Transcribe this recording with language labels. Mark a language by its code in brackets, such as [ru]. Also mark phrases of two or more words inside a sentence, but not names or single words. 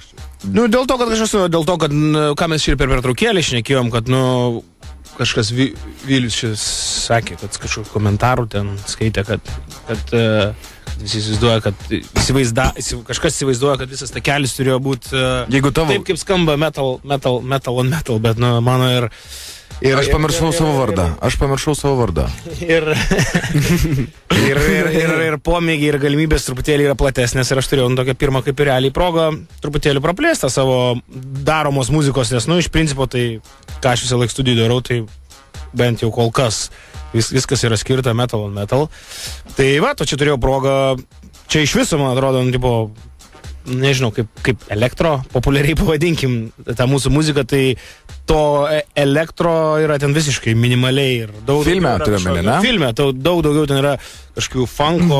[lt] Nu, dėl to, kad, ką mes ir per pertraukėlį šnekėjom, kad, nu, kažkas Vilius šis sakė, kad kažkokių komentarų ten skaitė, kad visi įsivaizduoja, kad kažkas įsivaizduoja, kad visas takelis turėjo būti Jeigu tavo... taip, kaip skamba [en] metal on metal, [lt] bet, nu, mano ir... Aš pamiršau savo vardą. Ir pomėgiai ir galimybės truputėlį yra platesnės ir aš turėjau tokią pirmą kaip ir realiai progą truputėlį praplėstą savo daromos muzikos, nes, nu, iš principo tai, ką aš visą laiką studijų darau, tai bent jau kol kas viskas yra skirta [en] metal on metal. [lt] Tai va, to čia turėjau progą, čia iš viso, man atrodo, nu, tipo, nežinau, kaip elektro, populiariai pavadinkim tą mūsų muziką, tai to elektro yra ten visiškai minimaliai ir daug... Filme turiu omeny, ne? Filme, daug daugiau ten yra kažkokių funko,